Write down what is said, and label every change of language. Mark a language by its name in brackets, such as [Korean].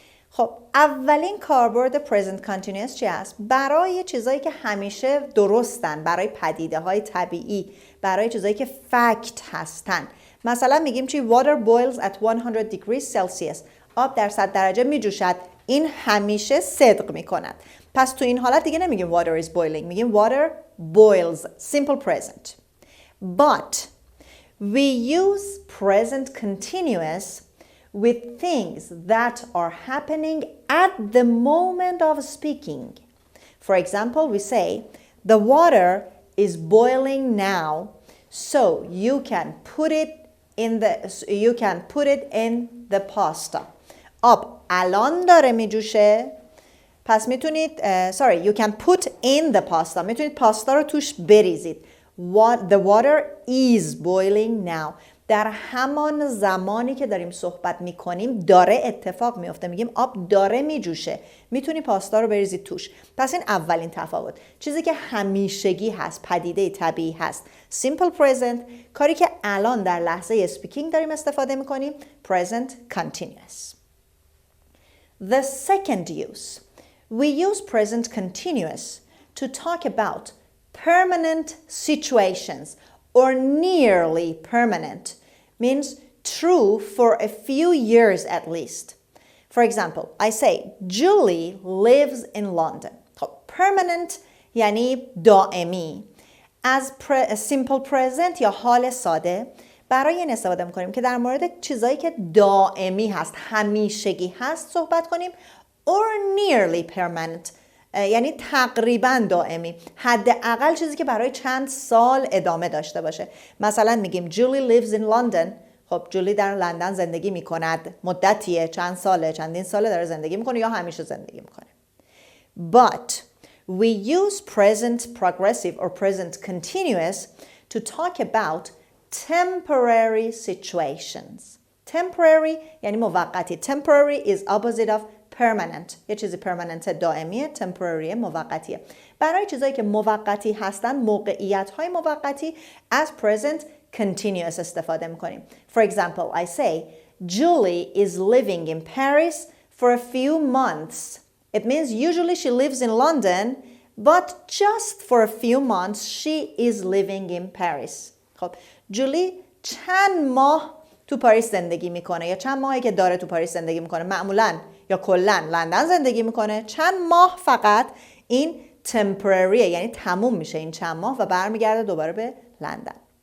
[Persian] خب اولین کاربرد present continuous چی هست؟ برای چیزایی که همیشه درستن، برای پدیده های طبیعی، برای چیزایی که فکت هستن. مثلا میگیم چی؟ [English] Water boils at 100 degrees Celsius. [Persian] آب در 100 درجه میجوشد. این همیشه صدق میکند. پس تو این حالت دیگه نمیگیم [English] water is boiling، [Persian] میگیم [English] water boils. Simple present. But we use present continuous with things that are happening at the moment of speaking. For example, we say, the water is boiling now, so you can put it in the pasta. [Persian] آب الان داره میجوشه، پس میتونید [English] you can put in the pasta. [Persian] میتونید پاستا رو توش بریزید. [English] The water is boiling now. [Persian] در همان زمانی که داریم صحبت میکنیم داره اتفاق میفته. میگیم آب داره میجوشه. میتونی پاستا رو بریزید توش. پس این اولین تفاوت. چیزی که همیشگی هست، پدیده طبیعی هست. Simple present، کاری که الان در لحظه speaking داریم استفاده میکنیم. [English] Present continuous. The second use. We use present continuous to talk about permanent situations or nearly permanent, means true for a few years at least. For example, I say, Julie lives in London. [Persian] Permanent یعنی دائمی. As simple present یا حال ساده برای این استفاده میکنیم که در مورد چیزایی که دائمی هست، همیشگی هست صحبت کنیم. [English] Or nearly permanent [Persian] یعنی تقریبا دائمی، حداقل چیزی که برای چند سال ادامه داشته باشه. مثلا میگیم [English] Julie lives in London. [Persian] خب جولی در لندن زندگی میکند، مدتیه، چند ساله، چندین ساله داره زندگی میکنه یا همیشه زندگی میکنه. [English] But we use present progressive or present continuous to talk about temporary situations. [Persian] Temporary یعنی موقتی. [English] Temporary is opposite of permanent. [Persian] یه چیزی permanent دائمیه، temporary موقتیه. برای چیزایی که موقتی هستن، موقعیت‌های موقتی as present continuous استفاده می‌کنیم. [English] For example, I say, Julie is living in Paris for a few months. It means usually she lives in London, but just for a few months she is living in Paris. [Persian] خب جولی چند ماه تو پاریس زندگی میکنه یا چند ماهی که داره تو پاریس زندگی میکنه، معمولاً یا کلاً لندن زندگی میکنه. چند ماه فقط این temporary یعنی تموم میشه این چند ماه و برمیگرده دوباره به لندن.